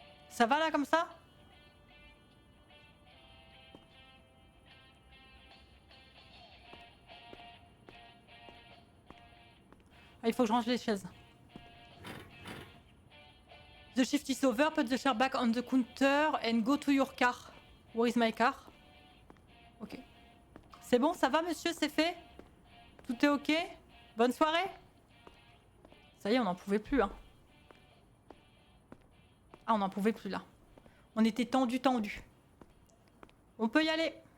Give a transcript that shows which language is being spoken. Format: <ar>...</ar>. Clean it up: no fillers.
<fr>Ça va là comme ça? Ah, il faut que je range les chaises.</fr> <en>The shift is over, put the chair back on the counter and go to your car. Where is my car? Ok.</en> <fr>C'est bon, ça va monsieur, c'est fait? Tout est ok? Bonne soirée? Ça y est, on n'en pouvait plus, hein. Ah, on n'en pouvait plus, là. On était tendu. On peut y aller.</fr>